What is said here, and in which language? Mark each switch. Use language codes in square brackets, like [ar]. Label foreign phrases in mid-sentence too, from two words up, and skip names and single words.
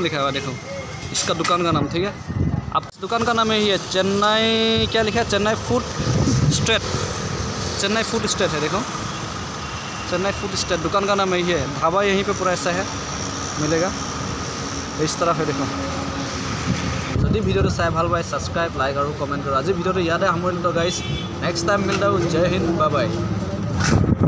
[hi] लिखा हुआ देखो इसका दुकान का नाम ठीक है आप दुकान का नाम यही है चेन्नई क्या लिखा है चेन्नई फूड स्ट्रीट है देखो चेन्नई फूड स्ट्रीट दुकान का नाम यही है ढाबा यहीं पे पूरा ऐसा है मिलेगा इस तरह है देखो [as] যদি ভিডিওটো চাই ভাল পায় সাবস্ক্রাইব লাইক আৰু কমেন্ট কৰক আজি ভিডিওটো ইয়াতে সামৰিলোঁ গাইছ নেক্সট টাইম মিলতা জয় হিন্দ বাই বাই